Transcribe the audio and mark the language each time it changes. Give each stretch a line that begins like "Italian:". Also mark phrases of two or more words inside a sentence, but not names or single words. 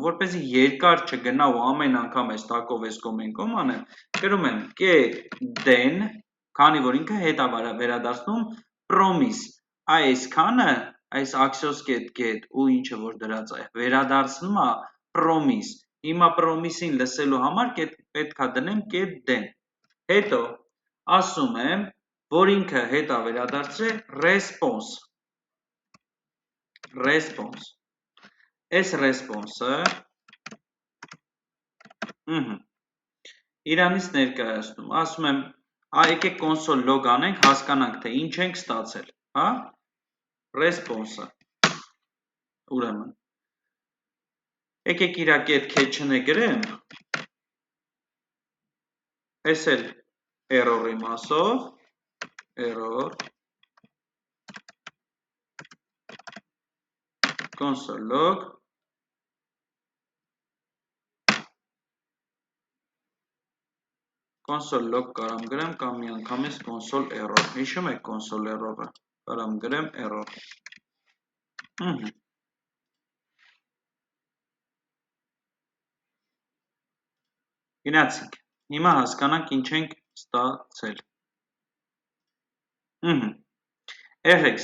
Armenian: որպեսզի երկար չգնա ու ամեն անգամ այս տակով այս կոմենկոմ անեմ, գրում եմ get-den, քանի որ ինքը հետ է վերադարձնում promise, այսքանը, այս Axios get ու ինչը որ դրած է, վերադարձնում է promise, հիմա promise-ին լսելու համար պետք է դնեմ get-den, հետո ասում եմ, որ ինքը հետ է վերադարձրել response, այս response-ը իրանից ներկայացնում, ասում եմ, եկեք
English: console log
Armenian: անենք, հասկանանք, թե ինչ ենք ստացել, հա, response-ը, ուրեմն, եկեք իրա
English: get catch-
Armenian: ը գրեմ, այս էլ error-ի մասով,
English: error, console log, console log
Armenian: կարամ գրեմ կամ մի անգամից
English: console error,
Armenian: հիշում եք
English: console error-
Armenian: ը, կարամ գրեմ error, գնացինք, հիմա հասկանանք ինչ ենք ստացել, երեխեք